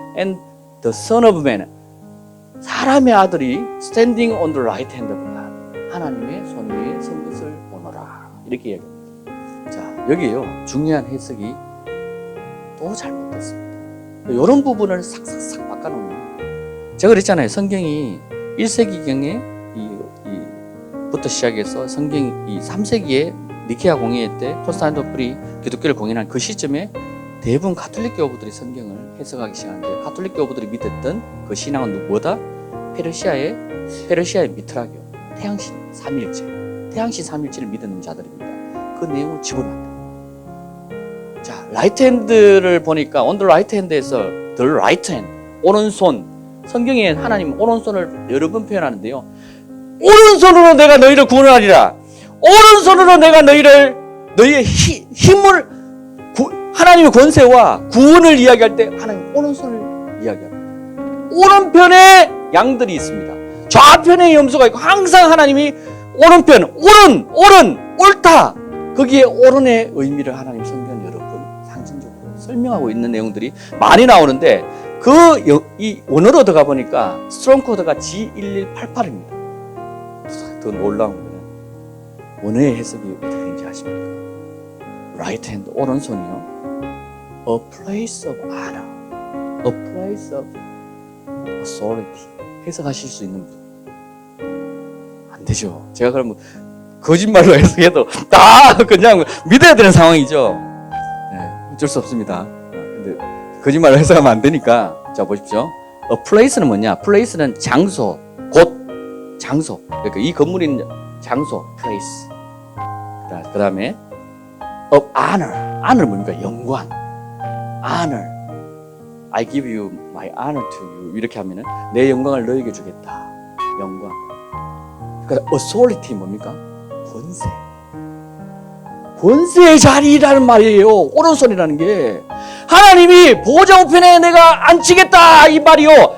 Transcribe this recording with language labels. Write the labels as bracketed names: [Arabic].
[English] And the Son of Man, [Korean] 사람의 아들이 [English] standing on the right hand of God. [Korean] 하나님의 손 위에 선 것을 보노라. 이렇게 이야기합니다. 자, 여기에요, 중요한 해석이 또 잘못됐습니다. 이런 부분을 싹싹싹 바꿔놓으면, 제가 그랬잖아요. 성경이 1세기경에 부터 시작해서 성경이 3세기에 니케아 공의회 때 콘스탄티노플이 기독교를 공인한 그 시점에 대부분 가톨릭 교부들이 성경을 해석하기 시작하는데, 가톨릭 교부들이 믿었던 그 신앙은 뭐다? 페르시아의 미트라교, 태양신 삼일체를 믿는 자들입니다. 그 내용을 집어넣었다. 자, 라이트 핸드를 보니까 [English] on the right hand [Korean] 에서 the right hand, 오른손. 성경에 하나님 오른손을 여러 번 표현하는데요. 오른손으로 내가 너희를 구원하리라. 오른손으로 내가 너희의 힘을, 하나님의 권세와 구원을 이야기할 때 하나님 오른손을 이야기합니다. 오른편에 양들이 있습니다. 좌편에 염소가 있고, 항상 하나님이 오른편, 옳다. 거기에 오른의 의미를 하나님 성경 여러 번 상징적으로 설명하고 있는 내용들이 많이 나오는데, 이 원어로 들어가 보니까 스트롱 코드가 G1188입니다. 더 놀라운 거는 원어의 해석이 어떻게 되는지 아십니까? [English] Right hand, [Korean] 오른손이요. [English] A place of honor, a place of authority. [Korean] 해석하실 수 있는 분. 안 되죠. 제가 그러면 거짓말로 해석해도 다 그냥 믿어야 되는 상황이죠. 네, 어쩔 수 없습니다. 근데 거짓말로 해석하면 안 되니까. 자, 보십시오. A place는 뭐냐? place는 장소, 곳, 장소. 그러니까 이 건물이 있는 장소, place. 그 다음에 of honor. honor 뭡니까? 영광. honor. [English] I give you my honor to you. [Korean] 이렇게 하면은 내 영광을 너에게 주겠다. 영광. 그러니까 authority 뭡니까? 권세. 권세의 자리라는 말이에요. 오른손이라는 게. 하나님이 보좌 우편에 내가 앉히겠다 이 말이요.